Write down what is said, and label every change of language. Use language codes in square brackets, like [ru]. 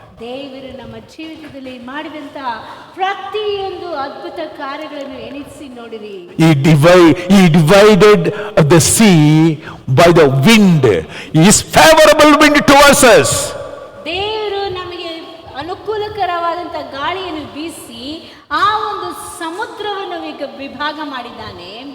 [kn] ದೇವರು ನಮ್ಮ ಜೀವಿತದಲ್ಲಿ ಮಾಡಿದಂತಹ ಪ್ರತಿಯೊಂದು ಅದ್ಭುತ ಕಾರ್ಯಗಳನ್ನು ಎಣಿಸಿ ನೋಡಿರಿ. [en] He divided the sea by the wind. His favorable wind towards us. [kn] ದೇವರು ನಮಗೆ ಅನುಕೂಲಕರವಾದಂತ ಗಾಳಿಯನ್ನು ಬೀಸಿ ಆ ಒಂದು ಸಮುದ್ರವನ್ನು ವಿಭಾಗ ಮಾಡಿದ್ದಾನೆ.